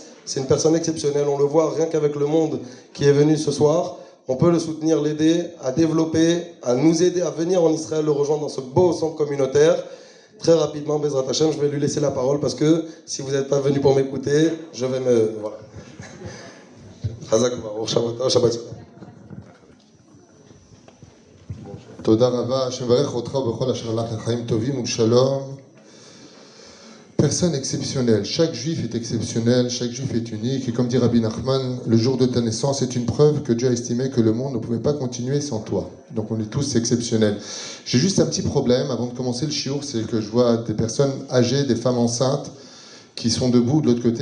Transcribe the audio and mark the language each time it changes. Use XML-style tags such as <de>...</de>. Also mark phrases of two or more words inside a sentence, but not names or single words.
<fr>C'est une personne exceptionnelle, on le voit rien qu'avec le monde qui est venu ce soir. On peut le soutenir, l'aider à développer, à nous aider à venir en Israël, le rejoindre dans ce beau centre communautaire. Très rapidement,</fr> <he>בעזרת השם,</he> <fr>je vais lui laisser la parole parce que si vous n'êtes pas venu pour m'écouter, je vais me... Voilà. Shabbat.</fr> <he>תודה רבה, השם יברך אותך בכל אשר לך לחיים טובים ושלום.</he> <fr>Personne exceptionnelle. Chaque juif est exceptionnel, chaque juif est unique. Et comme dit Rabbi Nachman, le jour de ta naissance est une preuve que Dieu a estimé que le monde ne pouvait pas continuer sans toi. Donc on est tous exceptionnels. J'ai juste un petit problème avant de commencer le shiur, c'est que je vois des personnes âgées, des femmes enceintes qui sont debout de l'autre côté.</fr>